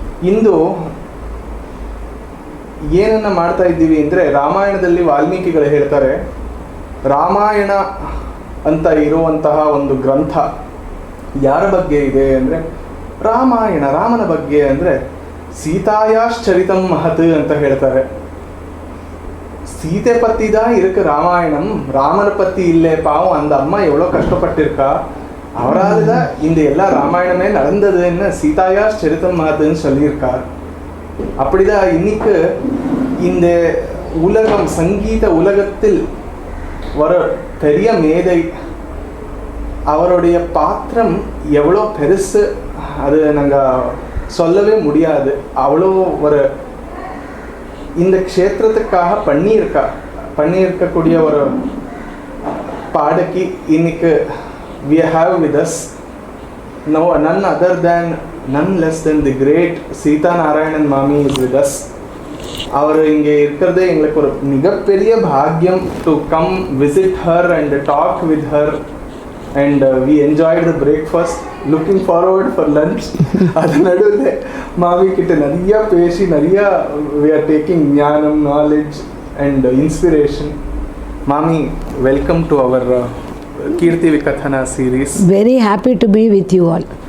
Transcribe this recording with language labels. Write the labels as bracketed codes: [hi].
[kn] ಇಂದು ಏನನ್ನು ಮಾಡ್ತಾ ಇದ್ದೀವಿ ಅಂದರೆ, ರಾಮಾಯಣದಲ್ಲಿ ವಾಲ್ಮೀಕಿಗಳು ಹೇಳ್ತಾರೆ, ರಾಮಾಯಣ ಅಂತ ಇರುವಂತಹ ಒಂದು ಗ್ರಂಥ ಯಾರ ಬಗ್ಗೆ ಇದೆ ಅಂದರೆ ರಾಮಾಯಣ, ರಾಮನ ಬಗ್ಗೆ. ಅಂದರೆ [sa] ಸೀತಾಯಾಶ್ಚರಿತಂ ಮಹತ್ [kn] ಅಂತ ಹೇಳ್ತಾರೆ. [ta] சீதை பற்றி தான் இருக்கு ராமாயணம், ராமனை பற்றி இல்லை. பாவம், அந்த அம்மா எவ்வளோ கஷ்டப்பட்டிருக்கா, அவரால் தான் இந்த எல்லா ராமாயணமே நடந்ததுன்னு சீதாயாஸ் சரித்தம் மகத்துன்னு சொல்லியிருக்கார். அப்படிதான் இன்னைக்கு இந்த உலகம், சங்கீத உலகத்தில் ஒரு பெரிய மேதை, அவருடைய பாத்திரம் எவ்வளோ பெருசு அது நாங்கள் சொல்லவே முடியாது. அவ்வளோ ஒரு இந்த க்ஷேத்திரத்துக்காக பண்ணியிருக்கக்கூடிய ஒரு பாடகி இன்னைக்கு [en] we have with us none other than, none less than the great [ta] Sita Narayanan மாமி [en] is with us. [ta] அவர் இங்கே இருக்கிறதே எங்களுக்கு ஒரு மிகப்பெரிய பாக்கியம் [en] to come visit her and talk with her, and we enjoyed the breakfast, looking forward for lunch. [ta] அது நடுவில் மாமி கிட்ட நிறைய பேசி நிறைய [en] we are taking [ta] ஞானம், [en] knowledge and inspiration. மாமி, welcome to our கீர்த்தி விகதனா series. Very happy to be with you all.